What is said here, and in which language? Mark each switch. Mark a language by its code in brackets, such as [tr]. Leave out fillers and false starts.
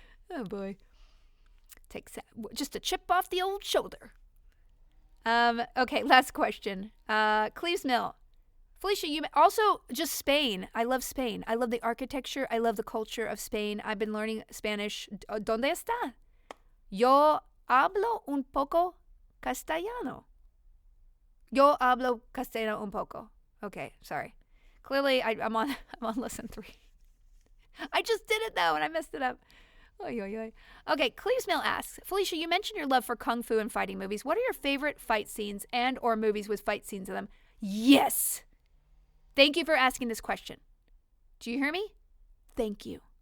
[en] Oh, boy. Takes just a chip off the old shoulder. Okay, last question. Cleves Mill. Felicia, you also just Spain. I love Spain. I love the architecture. I love the culture of Spain. I've been learning Spanish. [es] ¿Dónde está? Yo hablo un poco castellano. Yo hablo castellano un poco. [en] Okay, sorry. Clearly, I'm on lesson 3. I just did it though, and I messed it up. Oy, oy, oy. Okay, Cleves Mill asks, Felicia, you mentioned your love for kung fu and fighting movies. What are your favorite fight scenes and or movies with fight scenes in them? Yes! Thank you for asking this question. Do you hear me? Thank you.